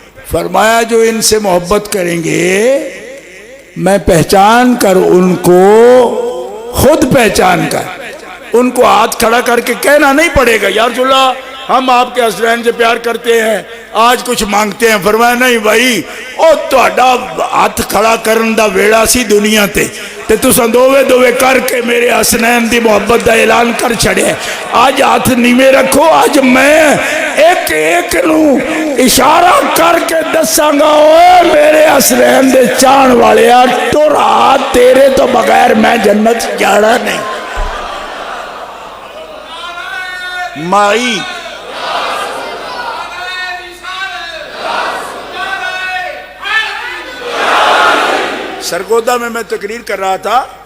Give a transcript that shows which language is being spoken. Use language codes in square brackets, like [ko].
[ur] فرمایا جو ان سے محبت کریں گے میں پہچان کر ان کو خود پہچان کر ان کو ہاتھ کھڑا کر کے کہنا نہیں پڑے گا یا رسول اللہ ہم آپ کے حسنین سے پیار کرتے ہیں آج کچھ مانگتے ہیں. [pa] فرمایا نہیں بھائی او تہاڈا ہاتھ کھڑا کرن دا ویڑا سی دنیا تے تساں دووے دووے کر کے میرے حسنین دی محبت دا اعلان کر چھڑیا. آج ہاتھ نیویں رکھو. آج میں ایک ایک نو اشارہ کر کے دساں گا اوے میرے حسنین دے چاہن والیا ٹر آ تیرے تو بغیر میں جنت جانا نہیں. [ur] مائی سرگودا میں تقریر کر رہا تھا.